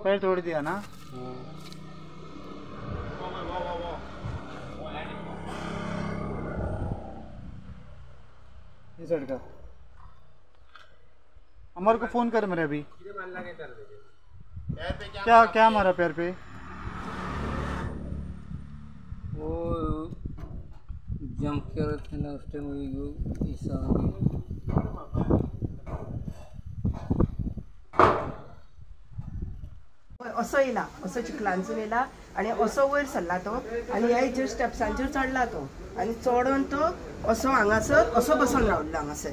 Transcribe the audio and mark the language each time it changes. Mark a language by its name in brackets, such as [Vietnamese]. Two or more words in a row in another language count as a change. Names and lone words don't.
[Hindi] पैर तोड़ दिया ना। ये साइड का। अमर को फोन कर मेरे अभी। क्या क्या मारा पैर पे? वो जंप कर रहे थे ना उस टाइम, [Konkani] असो येला, असो चिखलांसून येला आणि असो वयर सरला तो आणि ह्या हेचेर स्टेप्सांचेर चडला तो आणि चडून तो असो हांगासर असो बसून रावल्लो हांगासर।